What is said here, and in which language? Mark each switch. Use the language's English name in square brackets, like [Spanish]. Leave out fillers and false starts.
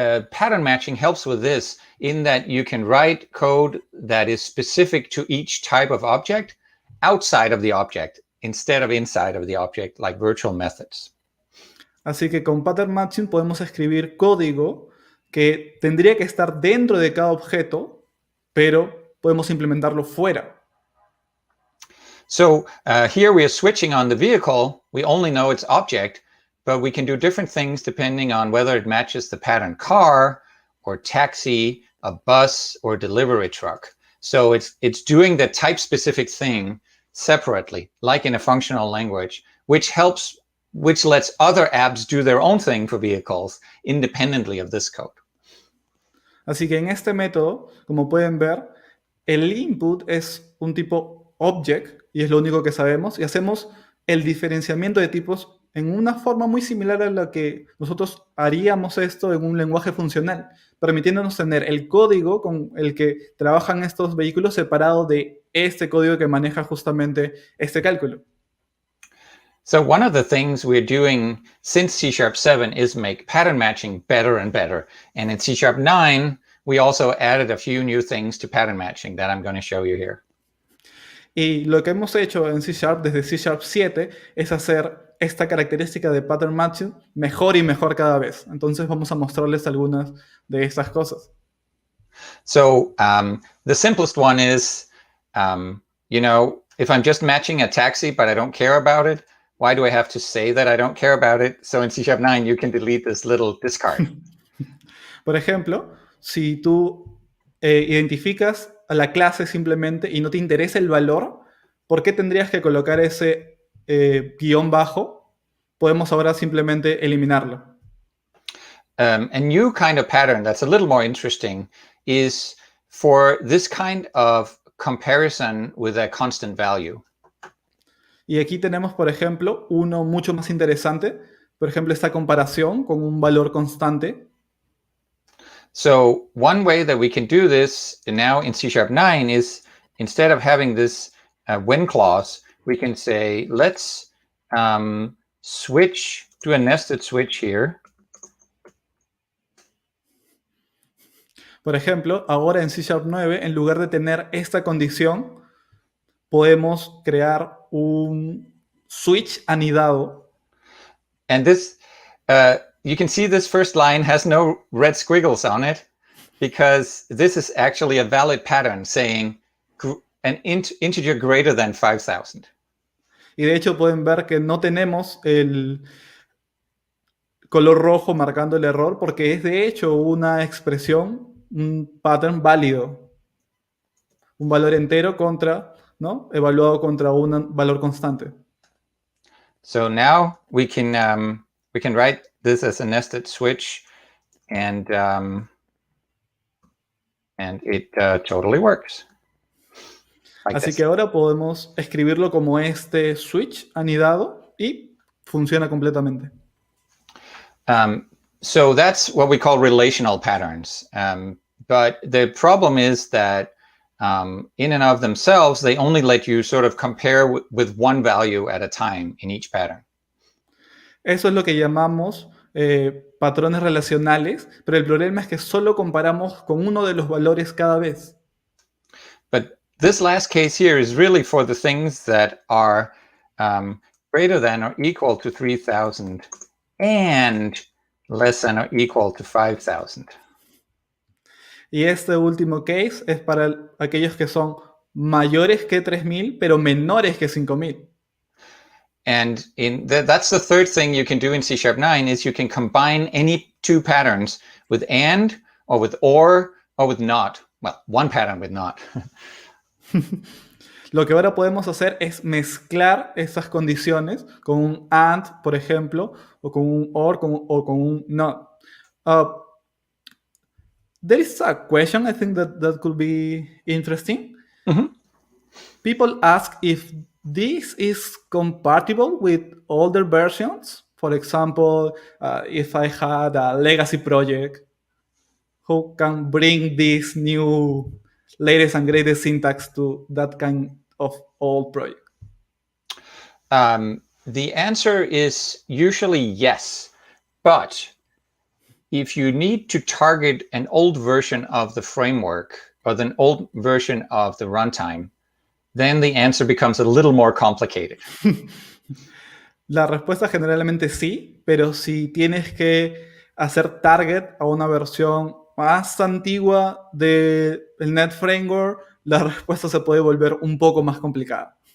[English] Pattern matching helps with this in that you can write code that is specific to each type of object outside of the object instead of inside of the object, like virtual methods. [Spanish] Así que con pattern matching podemos escribir código que tendría que estar dentro de cada objeto, pero podemos implementarlo fuera. [English] So here we are switching on the vehicle. We only know its object, but we can do different things depending on whether it matches the pattern car or taxi, a bus, or delivery truck. So it's doing the type-specific thing separately, like in a functional language, which lets other apps do their own thing for vehicles independently of this code. [Spanish] Así que en este método, como pueden ver, el input es un tipo object, y es lo único que sabemos, y hacemos el diferenciamiento de tipos en una forma muy similar a la que nosotros haríamos esto en un lenguaje funcional, permitiéndonos tener el código con el que trabajan estos vehículos separado de este código que maneja justamente este cálculo. [English] So one of the things we're doing since C#7 is make pattern matching better and better. And in C#9, we also added a few new things to pattern matching that I'm going to show you here. [Spanish] Y lo que hemos hecho en C# desde C#7 es hacer esta característica de pattern matching mejor y mejor cada vez. Entonces vamos a mostrarles algunas de estas cosas. [English] So the simplest one is, if I'm just matching a taxi but I don't care about it, why do I have to say that I don't care about it? So in C#9 you can delete this little discard. [Spanish] Por ejemplo, si tú identificas a la clase simplemente y no te interesa el valor, ¿por qué tendrías que colocar ese guión bajo? Podemos ahora simplemente eliminarlo. [English] a new kind of pattern that's a little more interesting is for this kind of comparison with a constant value. [Spanish] Y aquí tenemos, por ejemplo, uno mucho más interesante. Por ejemplo, esta comparación con un valor constante. [English] So one way that we can do this now in C#9 is, instead of having this when clause, we can say, let's switch to a nested switch here. [Spanish] Por ejemplo, ahora en C#9, en lugar de tener esta condición, podemos crear un switch anidado. [English] And this, you can see this first line has no red squiggles on it, because this is actually a valid pattern saying an integer greater than 5,000. [Spanish] Y de hecho pueden ver que no tenemos el color rojo marcando el error, porque es de hecho una expresión, un pattern válido. Un valor entero contra, ¿no? Evaluado contra un valor constante. [English] So now we can write this as a nested switch, and it totally works. Like [Spanish] Así [English] this. [Spanish] que ahora podemos escribirlo como este switch anidado y funciona completamente. [English] So that's what we call relational patterns. But the problem is that in and of themselves, they only let you sort of compare with one value at a time in each pattern. [Spanish] Eso es lo que llamamos patrones relacionales, pero el problema es que solo comparamos con uno de los valores cada vez. [English] But this last case here is really for the things that are greater than or equal to 3,000 and less than or equal to 5,000. [Spanish] Y este último case es para aquellos que son mayores que 3,000, pero menores que 5,000. [English] And that's the third thing you can do in C#9 is you can combine any two patterns with and, or with or with not. Well, one pattern with not. [Spanish] Lo que ahora podemos hacer es mezclar esas condiciones con un and, por ejemplo, o con un or, o con un not. [English] There is a question I think that could be interesting. Mm-hmm. People ask if this is compatible with older versions. For example, if I had a legacy project, who can bring this new latest and greatest syntax to that kind of old project? The answer is usually yes, but if you need to target an old version of the framework or an old version of the runtime, then the answer becomes a little more complicated. [Spanish] La respuesta generalmente sí, pero si tienes que hacer target a una versión más antigua del Net Framework, la respuesta se puede volver un poco más complicada.